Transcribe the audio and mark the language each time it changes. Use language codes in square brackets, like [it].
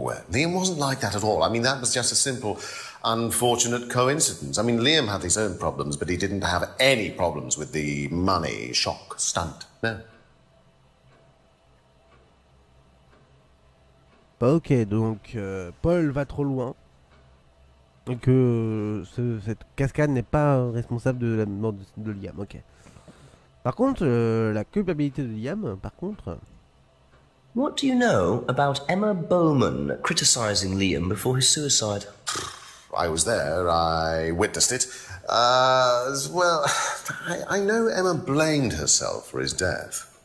[en] Liam wasn't like that at all. I mean, that was just a simple, unfortunate coincidence. I mean, Liam had his own problems, but he didn't have any problems with the money shock stunt. No. [fr] Ok, donc Paul va trop loin. Et que cette cascade n'est pas responsable de la mort de Liam. Ok. Par contre, la culpabilité de Liam, par contre... [en] What do you know about Emma Bowman criticizing Liam before his suicide? I was there. I witnessed it. Well, I know Emma blamed herself for his death.